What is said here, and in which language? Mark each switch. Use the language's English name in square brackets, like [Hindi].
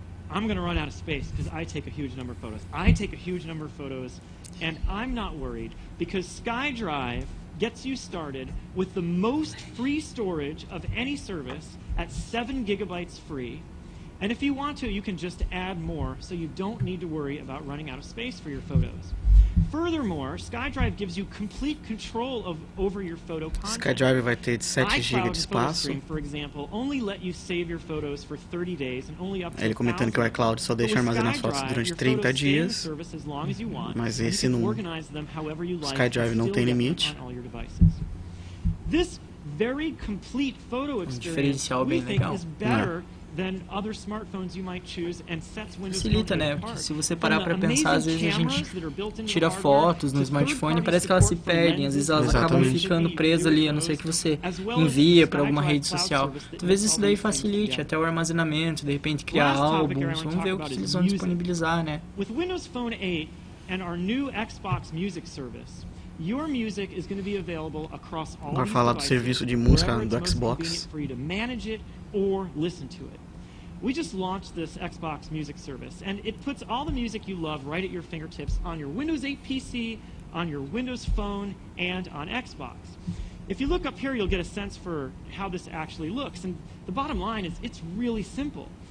[English] I'm going to run out of space because I take a huge number of photos. I take a huge number of photos, and I'm not worried because SkyDrive gets you started with the most free storage of any service at 7 gigabytes free. And if you want to, you can just add more so you don't need to worry about running out of space for your photos. Furthermore, SkyDrive gives you complete control over your photo content. [Portuguese] SkyDrive vai ter 7 GB de espaço. [English] For example, only let you save your photos for 30 days and only up to [Portuguese] Ele comentando que o iCloud só deixa armazenar as fotos durante 30 dias, mas esse no SkyDrive não tem limite. [English] This very complete photo experience, we think, is better than other smartphones you might choose and sets Windows Phone [Portuguese] Facilita, né? Porque se você parar para pensar, às vezes a gente tira fotos no smartphone e parece que elas se perdem, às vezes elas acabam ficando presas ali, a não ser que você envia para alguma rede social. Talvez isso daí facilite até o armazenamento, de repente criar álbuns, vamos ver o que eles vão disponibilizar, né? [English] With Windows Phone 8 and our new Xbox Music service, your music is going to be available across all [Portuguese] Agora falar do serviço de música do Xbox. [English] for you to manage it or listen to it. We just launched this Xbox Music service, and it puts all the music you love right at your fingertips on your Windows 8 PC, on your Windows Phone, and on Xbox. If you look up here, you'll get a sense for how this actually looks, and the bottom line is it's really simple.